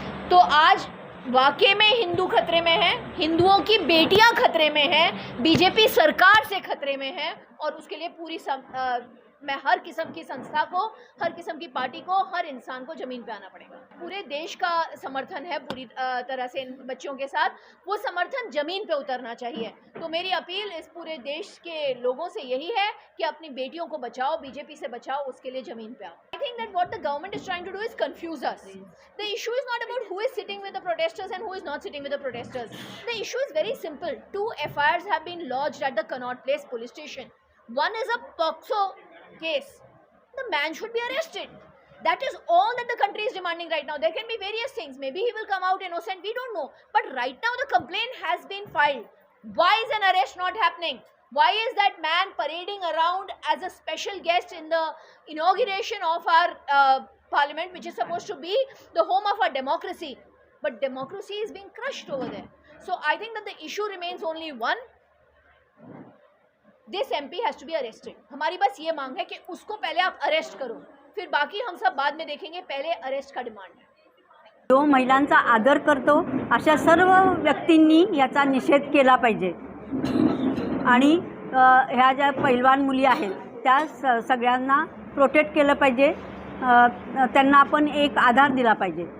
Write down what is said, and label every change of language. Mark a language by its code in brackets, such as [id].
[hi] तो आज वाकई में हिंदू खतरे में हैं, हिंदुओं की बेटियां खतरे में हैं, बीजेपी सरकार से खतरे में है, और उसके लिए मैं हर किस्म की संस्था को, हर किस्म की पार्टी को, हर इंसान को ज़मीन पे आना पड़ेगा। पूरे देश का समर्थन है पूरी तरह से इन बच्चियों के साथ, वो समर्थन ज़मीन पे उतरना चाहिए। तो मेरी अपील इस पूरे देश के लोगों से यही है कि अपनी बेटियों को बचाओ, बीजेपी से बचाओ, उसके लिए ज़मीन पे आओ। [en] I think that what the government is trying to do is confuse us. The issue is not about who is sitting with the protesters and who is not sitting with the protesters. The issue is very simple. 2 FIRs have been lodged at the Connaught Place police station. One is a POCSO case. The man should be arrested. That is all that the country is demanding right now. There can be various things. Maybe he will come out innocent. We don't know. But right now the complaint has been filed. Why is an arrest not happening? Why is that man parading around as a special guest in the inauguration of our parliament, which is supposed to be the home of our democracy? But democracy is being crushed over there. So I think that the issue remains only one. This MP has to be arrested. [hi] हमारी बस ये मांग है कि उसको पहले आप arrest करो, फिर बाकी हम सब बाद में देखेंगे, पहले अरेस्ट का डिमांड है। [mr] जो महिलांचा आदर करतो अशा सर्व व्यक्तींनी याचा निषेध केला पाहिजे आणि ह्या ज्या पैलवान मुली आहेत त्या सगळ्यांना प्रोटेक्ट केलं पाहिजे, त्यांना आपण एक आधार दिला पाहिजे।